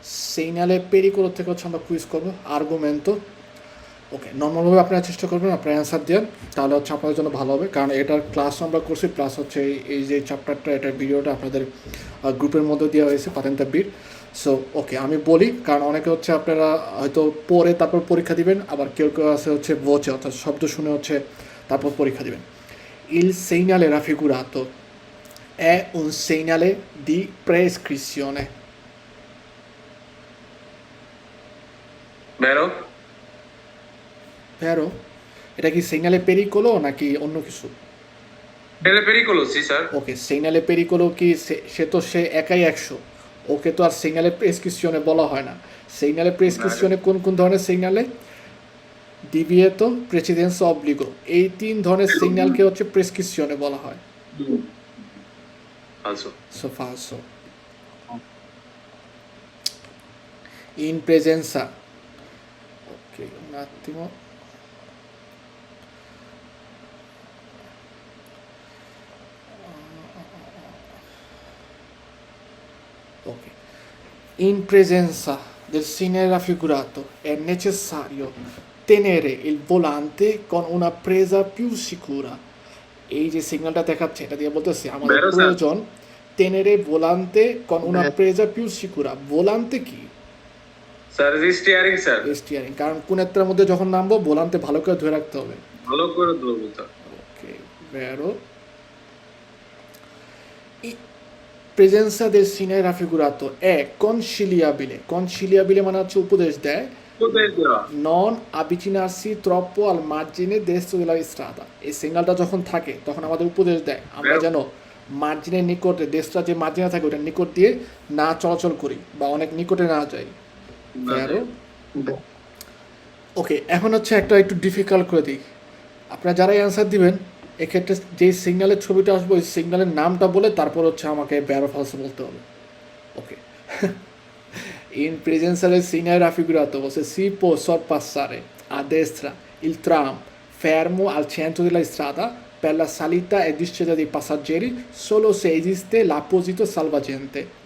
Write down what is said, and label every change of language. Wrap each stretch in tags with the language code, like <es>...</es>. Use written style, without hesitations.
<bn>সেইনালে পেরিকোলো থেকে হচ্ছে আমরা কুইজ করবো আর্গুমেন্টো। ওকে, নর্মালভাবে আপনারা চেষ্টা করবেন আপনারা অ্যান্সার দেন, তাহলে হচ্ছে আপনাদের জন্য ভালো হবে, কারণ এটার ক্লাস আমরা করছি, প্লাস হচ্ছে এই যে চ্যাপ্টারটা এটার ভিডিওটা আপনাদের গ্রুপের মধ্যে দেওয়া হয়েছে পাতেন্তা বিট। সো ওকে, আমি বলি, কারণ অনেকে হচ্ছে আপনারা হয়তো পড়ে তারপর পরীক্ষা দিবেন, আবার কেউ কেউ আছে হচ্ছে voce অর্থাৎ শব্দ শুনে হচ্ছে তারপর পরীক্ষা দিবেন।</bn> <it>Il segnale raffigurato è un segnale di prescrizione. Vero? Vero?</it> <bn>এটা কি সিগনালে পেরিকোলো নাকি অন্য কিছু?</bn> <it>È pericolo, sì, sir.</it> <bn>ওকে, সিগনালে পেরিকোলো কি সে একাই 100, ওকে তো আর সিগনালে প্রেসক্রিপশনে বলা হয় না। সিগনালে প্রেসক্রিপশনে কোন কোন ধরনের সিগনালে? ডিভিয়েতো, প্রেসিডেন্সি, অবলিগো, এই 3 ধরনের সিগন্যালকে হচ্ছে প্রেসক্রিপশনে বলা হয়।</bn> <it>Falso. সো ফালসো। ইন প্রেজেন্সা, ওকে, un attimo.</it> <en>Ok.</en> <it>In presenza del segnale raffigurato è necessario tenere il volante con una presa più sicura.</it> <bn>এই যে সিগন্যালটা দেখাচ্ছে এটা দিয়ে বলতেছি আমাদের</bn> <it>Vero, sir?</it> <bn>প্রয়োজন</bn> <it>tenere volante con una presa più sicura.</it> <bn>volante কি?</bn> <en>Sir, is steering, sir.</en> <bn>Steering, কারণ কোন একটার মধ্যে যখন নামবো ভোলান্তে ভালো করে ধরে রাখতে হবে। ভালো করে ধরবো, স্যার।</bn> <it>ওকে, vero. Presenza del segnale raffigurato è conciliabile.</it> <bn>Conciliabile মানে হচ্ছে উপদেশ দেয়। কোথায় দেওয়া?</bn> <it>Non avvicinarsi troppo al margine destro della strada.</it> <bn>এই সিগন্যালটা যখন থাকে তখন আমাদের উপদেশ দেয় আমরা যেন মার্জিনের নিকটে, দেশটা যে মার্জিনে থাকে ওটার নিকট দিয়ে না চলাচল করি বা অনেক নিকটে না যাই।</bn> <it>Vero?</it> <bn>ওকে, এখন হচ্ছে একটা একটু ডিফিকাল্ট করে দিই। আপনারা যারাই অ্যান্সার দিবেন এক্ষেত্রে যেই সিগন্যালের ছবিটা আসবে ওই সিগন্যালের নামটা বলে তারপর হচ্ছে আমাকে ভেরো ফালসো বলতে হবে।</bn> <en>Okay.</en> <it>In presenza del segnale raffigurato si può sorpassare a destra il tram fermo al centro della strada per la salita e discesa dei passeggeri solo se esiste l'apposito salvagente.</it>